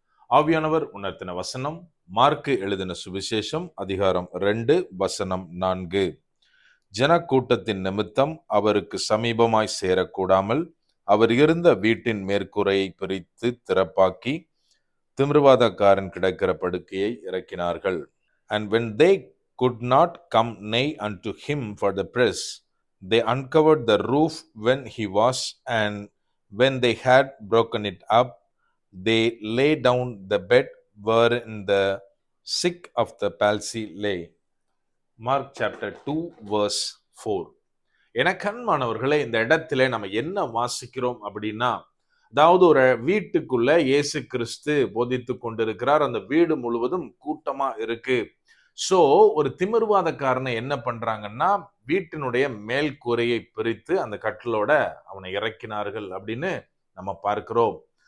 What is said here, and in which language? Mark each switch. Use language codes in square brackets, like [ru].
[ta] ஆவியானவர் உணர்த்தின வசனம், மார்க்கு எழுதின சுவிசேஷம் அதிகாரம் 2 வசனம் 4. ஜனக்கூட்டத்தின் நிமித்தம் அவருக்கு சமீபமாய் சேரக்கூடாமல் அவர் இருந்த வீட்டின் மேற்கூரையை பிரித்து திறப்பாக்கி திமிர்வாதக்காரன் கிடக்கிற படுக்கையை இறக்கினார்கள். [en] And when they could not come nigh unto him for the press, they uncovered the roof when he was, and when they had broken it up, they lay down the bed wherein the sick of the palsy lay. Mark chapter 2 verse 4. [ta] எனக்கன்மானவர்களே, இந்த இடத்துல நம்ம என்ன வாசிக்கிறோம் அப்படின்னா, அதாவது ஒரு வீட்டுக்குள்ள இயேசு கிறிஸ்து போதித்து கொண்டிருக்கிறார். அந்த வீடு முழுவதும் கூட்டமா இருக்கு. சோ ஒரு திமிர்வாதக்காரனை என்ன பண்றாங்கன்னா, வீட்டினுடைய மேல் கூரையை பிரித்து அந்த கட்டிலோட அவனை இறக்கினார்கள் அப்படின்னு நம்ம பார்க்கிறோம்.